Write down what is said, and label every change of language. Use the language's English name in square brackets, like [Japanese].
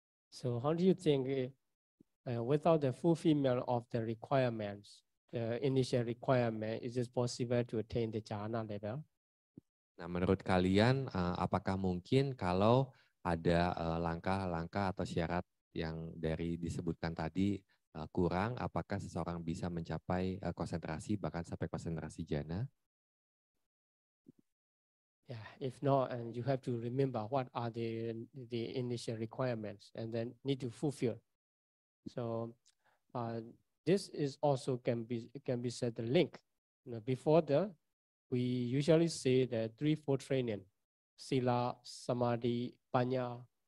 [English] So how do you think without the fulfillment of the requirements, the initial requirement, is it possible to attain the jhana level? [Indonesian] Nah, menurut kalian apakah mungkin kalau ada langkah-langkah atau syarat yang dari disebutkan tadi kurang, apakah seseorang bisa mencapai konsentrasi bahkan sampai konsentrasi jhana? [English] Yeah, if not, and you have to remember what are the initial requirements and then need to fulfill. So this is also can be said the link. Before we usually say the 3-4 training, sila, samadhi, panya.